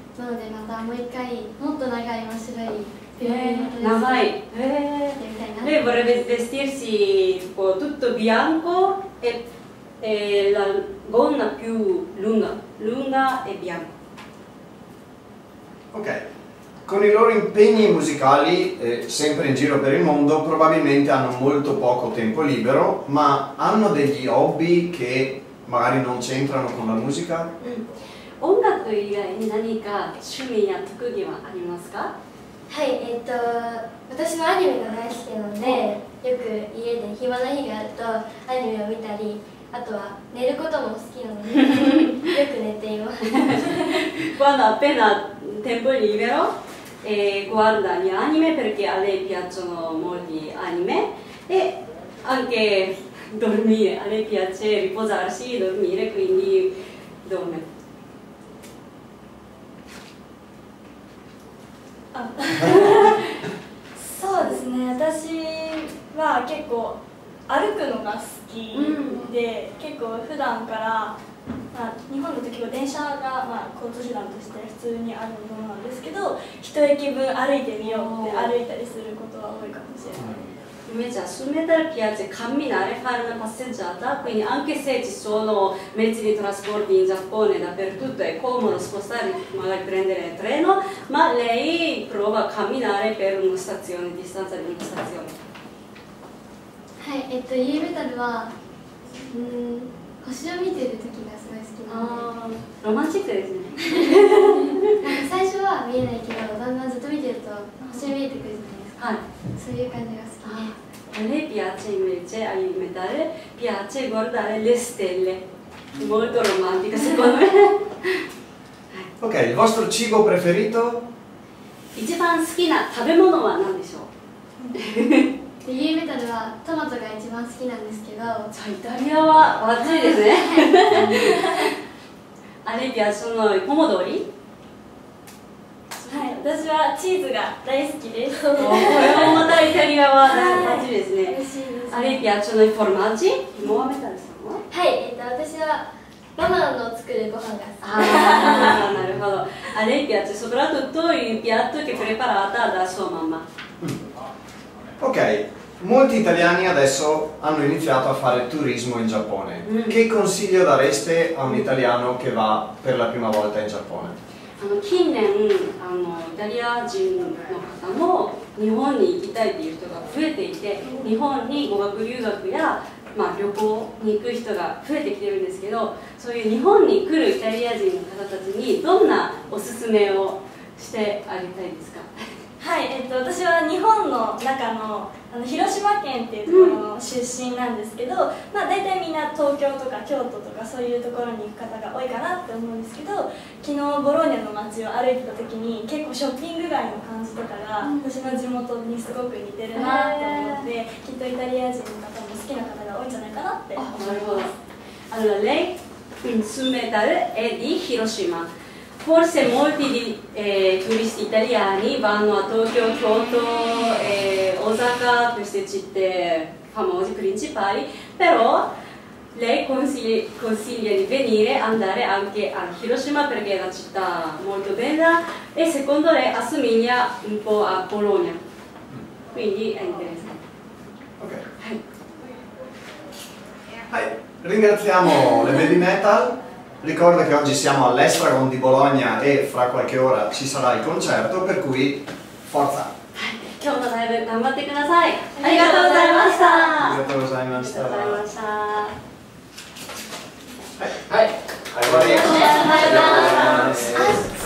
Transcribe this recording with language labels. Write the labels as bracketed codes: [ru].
[ja] なのでまたもう一回もっと長い真っ白いベビーのドレス長い。着てみたいな。 [it] Lei vorrebbe vestirsi tipo tutto bianco e la gonna più lunga e bianca. Ok, con i loro impegni musicali, sempre in giro per il mondo, probabilmente hanno molto poco tempo libero, ma hanno degli hobby che magari non c'entrano con la musica? [ja] 音楽以外に何か趣味や特技はありますか？はい、私のアニメが大好きなので、よく家で暇な日があるとアニメを見たり、あとは寝ることも好きなのでよく寝ています。 [it] Quando appena tempo libero guarda gli anime perché a lei piacciono molti anime e anche dormire, a lei piace riposarsi, dormire, quindi dorme. [ja] そうですね、私は結構歩くのが好きで、結構普段から、日本の時は電車が、交通手段として普通にあるものなんですけど、一駅分歩いてみようって歩いたりすることは多いかもしれない。 [it] Invece a Sumedar piace camminare, fare una passeggiata, quindi anche se ci sono mezzi di trasporto in Giappone dappertutto è comodo spostare, magari prendere il treno, ma lei prova a camminare per una stazione, distanza di una stazione. [ja] はい、ユーメタルは星を見てる時がすごい好きなので、ロマンチックですね。最初は見えないけど、だんだんずっと見てると星見えてくるじゃないですか。そういう感じが好きで。 [it] A lei piace invece alimentare, piace guardare le stelle, molto romantica secondo me. Ok, il vostro cibo preferito? [ja] 一番好きな食べ物は何でしょう？ユーメタルはトマトが一番好きなんですけど、じゃあイタリアはバッチリですね。 [it] A lei piacciono i pomodori? [ja] はい、私はチーズが大好きです。これもまたイタリアはバッチリですね。嬉しいですね。 [it] A lei piacciono i formaggi? [ja] モアメタルさんは？はい、私はママの作るご飯が好き。ああ、なるほど。 [it] A lei piace soprattutto il piatto che è preparata da sua mamma. Ok, molti italiani adesso hanno iniziato a fare turismo in Giappone. Che consiglio dareste a un italiano che va per la prima volta in Giappone? [ja] 近年イタリア人の方も日本に行きたいという人が増えていて、日本に語学留学や、旅行に行く人が増えてきてるんですけど、そういう日本に来るイタリア人の方たちにどんなおすすめをしてあげたいですか？はい、私は日本の中の広島県っていうところの出身なんですけど、大体みんな東京とか京都とかそういうところに行く方が多いかなって思うんですけど、昨日ボローニャの街を歩いてた時に結構ショッピング街の感じとかが私の地元にすごく似てるなって思って、きっとイタリア人の方も好きな方が多いんじゃないかなって思います。 [it] Allora, lei in Sumedar è di Hiroshima. Forse molti turisti italiani vanno a Tokyo, Kyoto e Osaka, queste città famose, principali, però lei consiglia di venire, andare anche a Hiroshima perché è una città molto bella e secondo lei assomiglia un po' a Bologna, quindi è interessante. Ok. Ringraziamo le Baby Metal. Ricordo che oggi siamo all'Estragon di Bologna e fra qualche ora ci sarà il concerto, per cui forza! [ja] 今日のライブ頑張ってください。ありがとうございました。ありがとうございました。ありがとうございました。はい。はい。ありがとうございます。